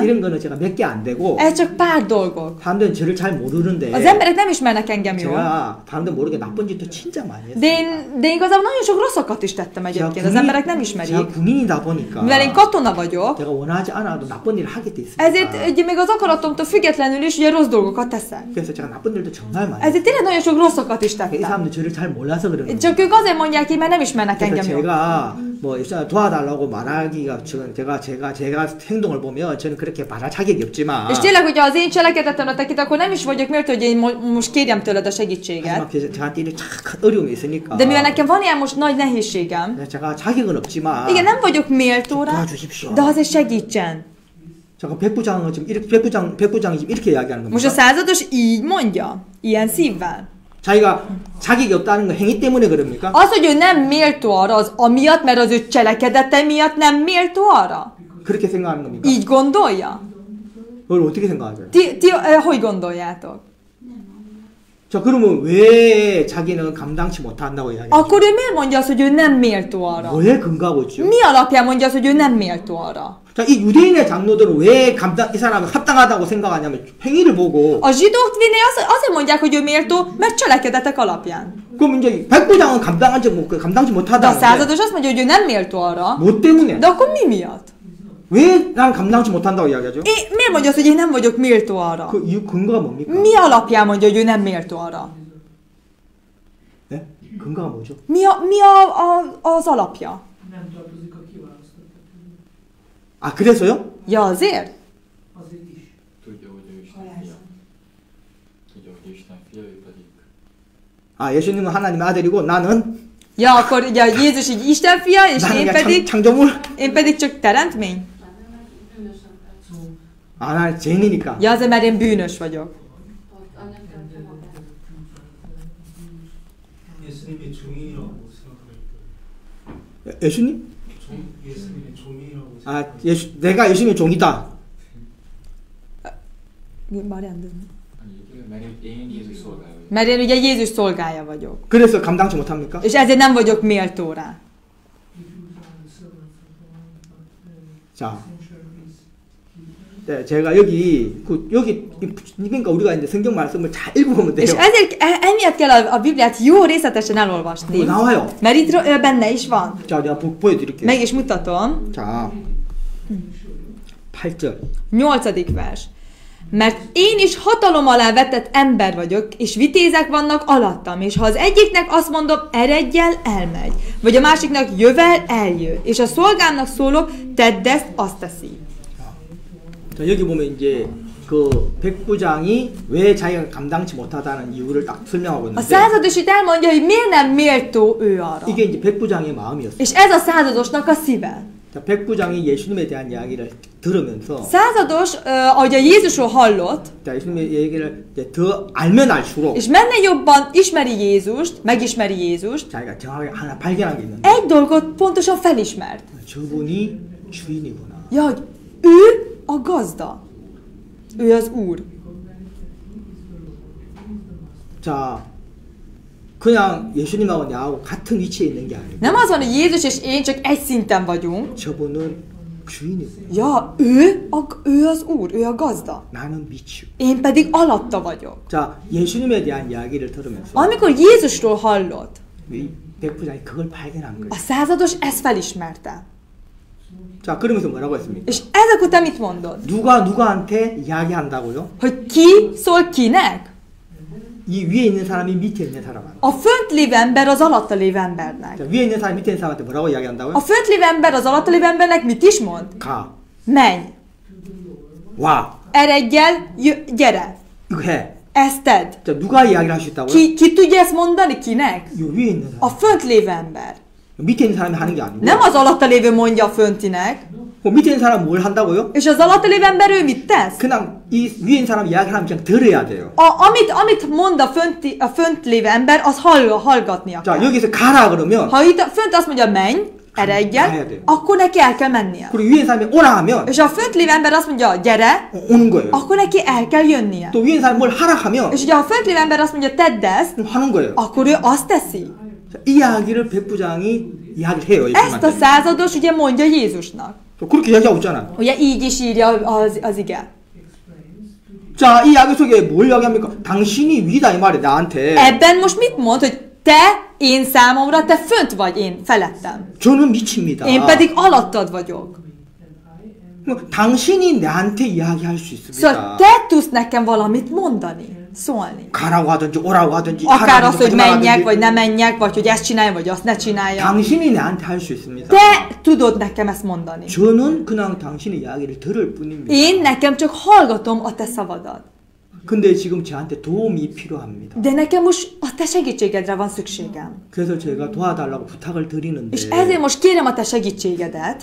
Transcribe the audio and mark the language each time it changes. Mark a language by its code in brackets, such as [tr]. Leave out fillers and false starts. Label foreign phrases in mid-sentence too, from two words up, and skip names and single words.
[ko] 이런 거는 제가 몇 개 안 되고 [hu] ez csak pár dolgok. [ko] 사람들은 저를 잘 모르는데 [hu] Az emberek nem ismernek engem jól. [ko] 제가 사람들 모르게 나쁜 짓도 진짜 많이 했어요. [hu] De én igazából nagyon sok rosszakat is tettem egyébként, az emberek nem ismerik. [ko] 제가 군인이다 보니까 [hu] Mivel én katona vagyok, [ko] 제가 원하지 않아도 나쁜 일을 하게 돼 있습니다. [hu] ezért ugye még az akaratomtól függetlenül is ugye rossz dolgokat teszek. [ko] 그래서 제가 나쁜 일도 정말 많이 [hu] Ezért tényleg nagyon sok rosszakat is [ko] 이 [hu] tettem. [ko] 사람들 저를 잘 몰라서 그러는 거예요. [hu] Csak ők azért mondják ki, mert nem ismernek [ko] 그래서 [hu] engem jól. [ko] 제가 뭐 도와달라고 말하기가 제가 행동을 보면 저는 그렇게 말할 자격이 없지만 [hu] És tényleg, hogyha az én cselekedetemre tekint, akkor nem is vagyok méltó, hogy én most kérjem tőled a segítséget. [ko] 하지만 저한테 이런 큰 어려움이 있으니까 [hu] De mivel nekem van ilyen most nagy nehézségem, [ko] 제가 자격은 없지만 [hu] igen, nem vagyok méltó rá, [ko] 도와주십시오. [hu] de azért segítsen. [ko] 잠깐 백부장은 지금 이렇게 백부장이 지금 이렇게 이야기하는 [hu] Most a [ko] 겁니다. [hu] százados így mondja, ilyen szívvel. [ko] 자기가 자격이 없다는 거 행위 때문에 그럽니까? [hu] Az, hogy ő nem méltó arra, az amiatt, mert az ő cselekedete miatt nem méltó arra? [ko] 그렇게 생각하는 겁니까? [hu] Így gondolja? [ko] 그걸 어떻게 생각하세요? [hu] Ti hogy gondoljátok? [ko] 자, 그러면 왜 자기는 감당치 못한다고 이야기하죠? [hu] Akkor ő miért mondja azt, hogy ő nem méltó arra? [ko] 뭐에 근거하고 있죠? [hu] Mi alapján mondja azt, hogy ő nem méltó arra? [ko] 자, 이 유대인의 장로들은 왜 이 사람을 합당하다고 생각하냐면 행위를 보고 [hu] A zsidók vénei azért mondják, hogy ő méltó, mert cselekedetek alapján. [ko] 그럼 이제 백부장은 감당치 [hu] De a [ko] 못하다는데 [hu] százados azt mondja, hogy ő nem méltó arra. [ko] 뭐 때문에? [hu] De akkor mi miatt? [ko] 왜 난 감당치 못한다고 이야기하죠? [hu] Miért mondja azt, hogy én nem vagyok méltó arra? [ko] 그 이유 근거가 뭡니까? [hu] Mi alapján mondja, hogy ő nem méltó arra? [ko] 네? 근거가 뭐죠? [hu] Az alapja? Nem tartozik a kiválasztottak közé. [ko] 아, 그래서요? [hu] Ja, azért? Azért is. Tudja, hogy ő Isten fia. Tudja, hogy Isten fia, ő pedig [ko] 아, 예수님은 하나님의 아들이고 나는 [hu] Ja, akkor ugye Jézus így Isten fia, és [ko] 나는 [hu] én [ko] 그냥 [hu] pedig, [ko] 창조물? [hu] én pedig csak teremtmény? [ko] 아, 난 죄인이니까. [hu] Ja, azért, mert én bűnös vagyok. [ko] 예수님의 종이라고 생각할 예수님? 예수님의 종이라고 아, 내가 예수님의 종이다. 말이 안 되네. 아니 이게 만약 [hu] én Jézus szolgálója. Mert én ugye Jézus szolgája vagyok. [ko] 그래서 감당치 못합니까? [hu] És ezért nem vagyok méltó rá. [ko] 자, 네, 제가 여기 그러니까 우리가 이제 성경 말씀을 잘 읽어보면 돼요. [hu] És ezért emiatt kell a Bibliát jó részletesen elolvasni. [ko] 나와요. [hu] Mert itt benne is van. [ko] 자, 내가 보여드릴게요. [hu] Meg is mutatom. [ko] 자, 8절. [hu] 8. vers. Mert én is hatalom alá vetett ember vagyok, és vitézek vannak alattam, és ha az egyiknek azt mondom, eredj el, elmegy, vagy a másiknak jövel, eljő, és a szolgámnak szólok, tedd ezt, azt teszi. [ko] 자, 여기 보면 이제 그 백부장이 왜 자기가 감당치 못하다는 이유를 딱 설명하고 [hu] A [ko] 있는데 [hu] százados itt elmondja, hogy miért nem méltó ő arra. [ko] 이게 이제 백부장의 마음이었어요. [hu] És ez a századosnak a szíve. [ko] 자, 백부장이 예수님에 대한 이야기를 들으면서 [hu] Százados, ahogy a Jézusról hallott, [ko] 자, 예수님의 얘기를 이제 더 알면 알수록 [hu] és menne jobban ismeri Jézust, megismeri Jézust, [ko] 자기가 정확하게 하나 발견한 게 있는데 [hu] egy dolgot pontosan felismert. [ko] 저분이 주인이구나. [hu] Ja, hogy Ő a gazda. Ő az Úr. [ko] 자, 그냥 예수님하고 나하고 같은 위치에 있는 게 아니고 [hu] Nem az van, hogy Jézus és én csak egy szinten vagyunk. [ko] 저분은 주인이고 [hu] Ja, ő az Úr, ő a gazda. [ko] 나는 밑이고. [hu] Én pedig alatta vagyok. [ko] 자, 예수님에 대한 이야기를 들으면서 [hu] Amikor Jézusról hallott, [ko] 이 백부장이 그걸 발견한 거예요. [hu] a százados ezt felismerte. [ko] 자, 그러면서 뭐라고 했습니까? [hu] És ezek után mit mondod? [ko] 누가 누구한테 이야기한다고요? [hu] Hogy ki szól kinek? [ko] 이 위에 있는 사람이 밑에 있는 사람한테. [hu] A fönt lévő ember az alatta lévő embernek. [ko] 자, 위에 있는 사람이 밑에 있는 사람한테 뭐라고 [hu] A [ko] 이야기한다고요? [hu] fönt lévő ember az alatta lévő embernek mit is mond? [ko] 가, [hu] Menj, [ko] 와, [hu] eredjel, gyere, [ko] 이거 해. [hu] ezt tedd. [ko] 자, 누가 이야기를 할 수 있다고요? [hu] Ki tudja ezt mondani? Kinek? [ko] 이 위에 있는 [hu] A [ko] 사람. [hu] fönt lévő ember. [ko] 밑에 있는 사람이 하는 게 아니고. [hu] Nem az alatta lévő mondja a föntinek. [ko] 그 밑에 있는 사람 뭘 한다고요? [hu] És az alatta lévő ember ő mit tesz? [ko] 그냥 이 위에 있는 사람 이야기하면 그냥 들어야 돼요. [hu] Amit mond a fönt lévő ember, az hallgatnia [ko] 자, [hu] kell. [ko] 여기서 가라 그러면 [hu] Ha itt a fönt azt mondja, menj, eredjel, akkor neki el kell mennie. [ko] 그리고 위에 있는 사람이 오라 하면 [hu] És ha a fönt lévő ember azt mondja, gyere, [ko] 오는 거예요. [hu] akkor neki el kell jönnie. [ko] 또 위에 있는 사람이 뭘 하라 하면 [hu] És ugye ha a fönt lévő ember azt mondja, tedd ezt, [ko] 하는 거예요. [hu] akkor ő azt teszi. [ko] 자, 이 이야기를 백부장이 이야기를 해요. [hu] Ezt a [ko] 예수님한테. [hu] százados ugye mondja Jézusnak. [ko] 또 그렇게 이야기하고 있잖아요. [hu] Ugye így is írja az ige. [ko] 자, 이 이야기 속에 뭘 이야기합니까? 당신이 위다 이 말이 나한테. [hu] Ebben most mit mond, hogy te én számomra, te fönt vagy én felettem. [ko] 저는 미칩니다. [hu] Én pedig alattad vagyok. [ko] 당신이 나한테 이야기할 수 있습니다. [hu] Szóval te tudsz nekem valamit mondani, szólni. [ko] 가라고 하든지 오라고 하든지 [hu] Akár az, [ko] 하라든지 [hu] hogy [ko] 하지 [hu] menjek, [ko] 말라든지. [hu] vagy ne menjek, vagy hogy ezt csinálj, vagy azt ne csináljam. [ko] 당신이 나한테 할 수 있습니다. [hu] Te tudod nekem ezt mondani. [ko] 저는 그냥 당신의 이야기를 들을 뿐입니다. [hu] Én nekem csak hallgatom a te szavadat. [ko] 근데 지금 저한테 도움이 필요합니다. [hu] De nekem most a te segítségedre van szükségem. [ko] 그래서 제가 도와달라고 부탁을 드리는데 [hu] És ezért most kérem a te segítségedet.